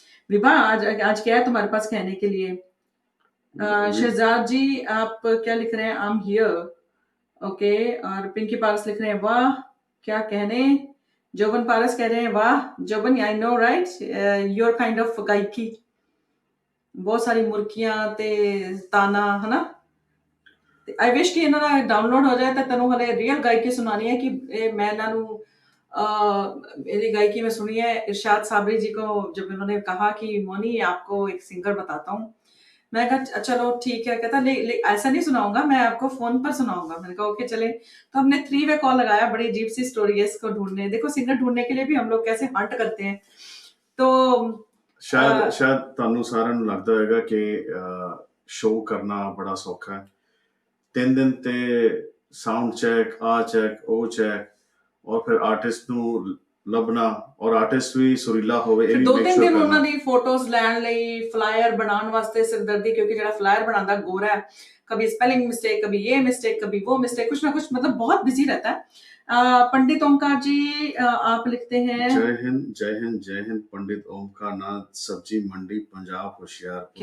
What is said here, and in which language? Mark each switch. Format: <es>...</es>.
<hi>विभा, आज आज क्या है तुम्हारे पास कहने के लिए? शहजाद जी, आप क्या लिख रहे हैं?</hi> <en>I am here, okay.</en> <hi>और पिंकी पारस लिख रहे हैं वाह क्या कहने। जोबन पारस कह रहे हैं वाह जोबन,</hi> <en>I know right, your kind of गायकी।</en> <hi>बहुत सारी मुर्कियां ते ताना है ना।</hi> <en>I wish कि</en> <pa>ਇਹਨਾਂ ਦਾ ਡਾਊਨਲੋਡ ਹੋ ਜਾਏ ਤਾਂ ਤੈਨੂੰ ਹਲੇ ਰੀਅਲ ਗਾਇਕੀ ਸੁਣਾਣੀ ਹੈ ਕਿ ਇਹ ਮੈਂ ਇਹਨਾਂ ਨੂੰ</pa> <hi>मेरी गायकी में सुनी है। इरशाद साबरी जी को जब इन्होंने कहा कि मोनी आपको एक सिंगर बताता हूँ, मैं कहा चलो ठीक है। कहता ऐसा नहीं सुनाऊंगा, मैं आपको फोन पर सुनाऊंगा। मैंने कहा ओके चले। तो हमने 3 वे कॉल लगाया। बड़ी अजीब सी स्टोरी है इसको ढूंढने। देखो सिंगर ढूंढने के लिए भी हम लोग कैसे हंट करते हैं। तो</hi> <pa>शायद ਤੁਹਾਨੂੰ ਸਾਰਿਆਂ ਨੂੰ ਲੱਗਦਾ ਹੋਵੇਗਾ ਕਿ ਸ਼ੋਅ ਕਰਨਾ ਬੜਾ ਸੌਖਾ ਹੈ। 3 ਦਿਨ ਤੇ ਸਾਊਂਡ ਚੈੱਕ, ਆ ਚੈੱਕ, ਉਹ ਚੈੱਕ,</pa> <hi>और फिर आर्टिस्ट</hi> <pa>ਨੂੰ ਲੱਭਣਾ ਔਰ ਆਰਟਿਸਟ ਵੀ ਸੁਰੀਲਾ ਹੋਵੇ। ਇਹ ਵੀ 2-3 ਦਿਨ ਉਹਨਾਂ ਦੀ ਫੋਟੋਜ਼ ਲੈਣ ਲਈ, ਫਲਾਇਰ ਬਣਾਉਣ ਵਾਸਤੇ ਸਿਰਦਰਦੀ, ਕਿਉਂਕਿ ਜਿਹੜਾ ਫਲਾयर</pa> <hi>बनाता गोरा है, कभी स्पेलिंग मिस्टेक, कभी ये मिस्टेक, कभी वो मिस्टेक, कुछ ना कुछ मतलब बहुत बिजी रहता है। पंडित ओमकार जी, आप लिखते हैं जय हिंद जय हिंद जय हिंद। पंडित ओमकार नाथ, सब्जी मंडी, पंजाब, होशियारपुर।</hi>